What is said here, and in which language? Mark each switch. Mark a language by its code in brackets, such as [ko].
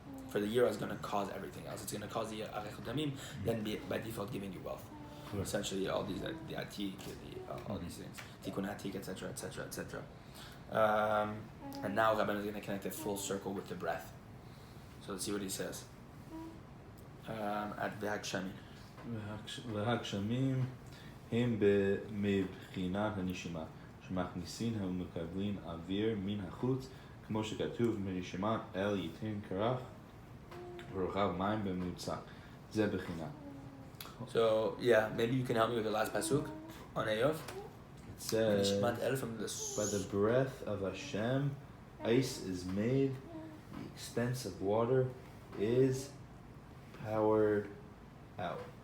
[en] For the yira is going to cause everything else. It's going to cause the arichut yamim, then by default giving you wealth. Sure. Essentially, all these the atik, all these things, tikkun atik, etc., etc., etc. And now Rabbeinu is going to connect it full circle with the breath. So let's see what he says. At v'hagshamim. [he] והגשמים הם מבחינת הנשימה, שמכניסין ומקבלים אוויר מן החוץ, כמו שכתוב מנשימה אל ייתן קרח ורוחב מים במוצק. זה בחינה. [en] So yeah, maybe you can help me with the last pasuk on Eov. It says, From by the breath of Hashem, ice is made, the expense of water is poured out.